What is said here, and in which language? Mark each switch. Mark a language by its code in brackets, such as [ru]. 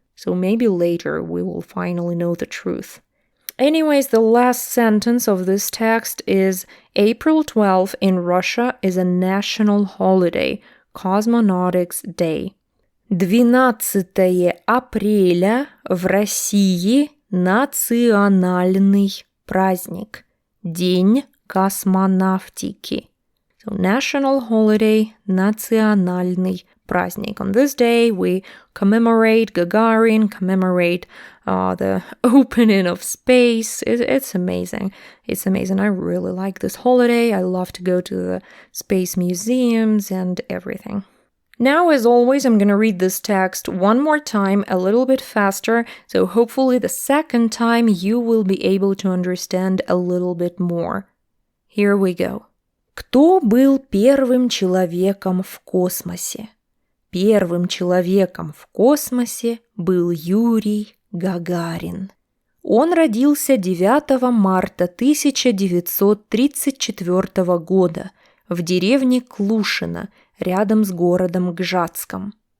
[en] So maybe later we will finally know the truth. Anyways, the last sentence of this text is April 12th in Russia is a national holiday, Cosmonautics Day. [ru] 12 апреля в России национальный праздник. День космонавтики. [en] So, national holiday, [ru] национальный праздник. [en] On this day, we commemorate Gagarin, commemorate the opening of space. It's amazing. It's amazing. I really like this holiday. I love to go to the space museums and everything. Now, as always, I'm going to read this text one more time, a little bit faster, so hopefully the second time you will be able to understand a little bit more. Here we go. [ru] Кто был первым человеком в космосе? Первым человеком в космосе был Юрий Гагарин. Он родился 9 марта 1934 года в деревне Клушино, рядом с городом Гжатском.